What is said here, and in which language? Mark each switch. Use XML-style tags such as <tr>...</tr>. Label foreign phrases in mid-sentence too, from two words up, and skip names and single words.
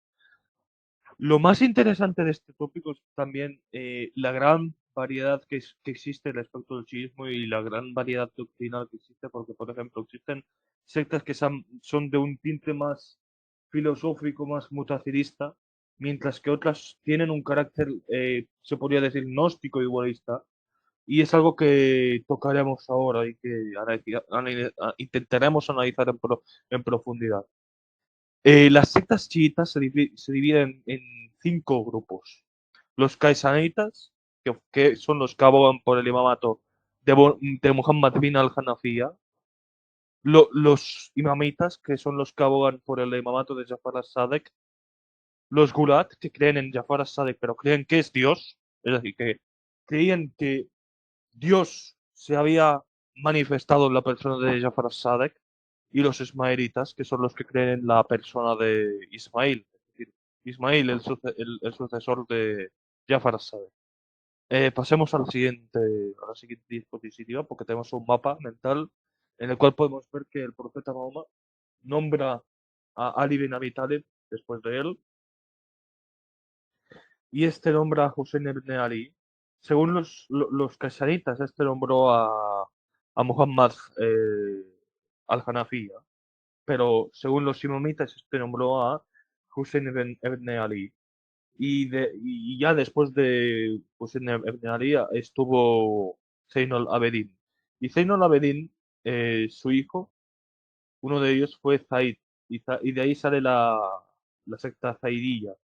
<es>Lo más interesante de este tópico es también la gran variedad que existe respecto al chiismo y la gran variedad doctrinal que existe, porque, por ejemplo, existen sectas que son de un tinte más filosófico, más mutacilista, mientras que otras tienen un carácter, se podría decir, gnóstico igualista, y es algo que tocaremos ahora y que intentaremos analizar en profundidad. Las sectas chiitas se dividen en 5 grupos. Los kaisanitas, que son los que abogan por el imamato de Muhammad bin al-Hanafiya. Los imamitas, que son los que abogan por el imamato de Jafar as-Sadiq. Los gulat, que creen en Jafar as-Sadiq, pero creen que es Dios. Es decir, que creían que Dios se había manifestado en la persona de Jafar as-Sadiq, y los ismaelitas, que son los que creen en la persona de Ismail, es decir, Ismail, el sucesor de Jafar as-Sadiq. Pasemos a la siguiente diapositiva, porque tenemos un mapa mental en el cual podemos ver que el profeta Mahoma nombra a Ali bin Abi Talib después de él, y este nombra a Hussein ibn Ali. Según los kasanitas, este nombró a Muhammad al-Hanafiya, pero según los imamitas, este nombró a Hussein ibn Ali. y ya después de, pues en Ali estuvo Zeynel Abedin. Y Zeynel Abedin, su hijo, uno de ellos fue Zaid, y de ahí sale la secta zaidilla.</es>